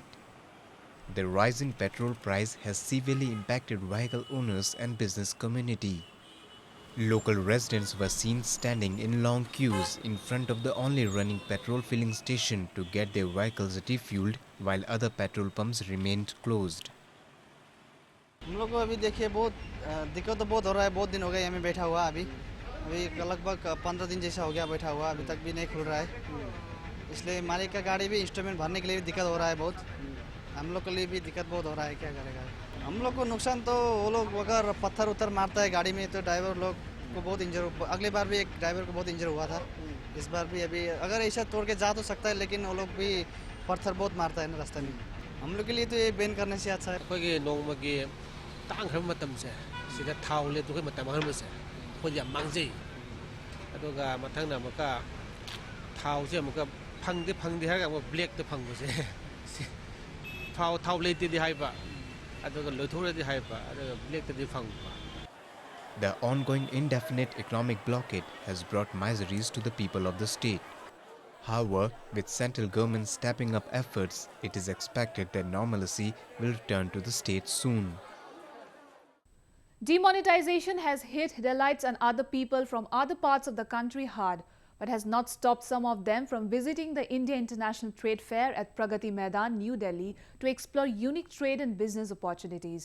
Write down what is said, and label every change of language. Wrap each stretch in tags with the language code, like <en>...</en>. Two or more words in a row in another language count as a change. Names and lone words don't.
<en>The rise in petrol price has severely impacted vehicle owners and business community. Local residents were seen standing in long queues in front of the only running petrol filling station to get their vehicles refueled while other petrol pumps remained closed.</en> <hi>हम लोग को अभी देखिए बहुत दिक्कत तो बहुत हो रहा है। बहुत दिन हो गए यहाँ में बैठा हुआ, अभी लगभग 15 दिन जैसा हो गया बैठा हुआ, अभी तक भी नहीं खुल रहा है। इसलिए मालिक का गाड़ी भी इंस्टॉलमेंट भरने के लिए भी दिक्कत हो रहा है बहुत। हम लोग के लिए भी दिक्कत बहुत हो रहा है, क्या करेगा। हम लोग को नुकसान तो वो लोग अगर पत्थर उतर मारता है गाड़ी में तो ड्राइवर लोग को बहुत इंजर, अगली बार भी एक ड्राइवर को बहुत इंजर हुआ था। इस बार भी अभी अगर ऐसा तोड़ के जा तो सकता है, लेकिन वो लोग भी पत्थर बहुत मारता है ना रास्ते में। हम लोग के लिए तो ये बैन करने से अच्छा है।</hi> <mni>तांखर मतमसे सिदा थाव ले दुखे मतम हरमसे कोई या मांगजे अदोगा मथंग ना मका थाव से मका फंगदे हरगा वो ब्लैक ते फंगबसे थाव लेते दि हाइबा अदोगा लोथोरे दि हाइबा अदोगा ब्लैक ते दि फंगबा.</mni> <en>The ongoing indefinite economic blockade has brought miseries to the people of the state. However, with central government stepping up efforts, it is expected that normalcy will return to the state soon. Demonetization has hit Dalits and other people from other parts of the country hard, but has not stopped some of them from visiting the India International Trade Fair at Pragati Maidan, New Delhi to explore unique trade and business opportunities.</en>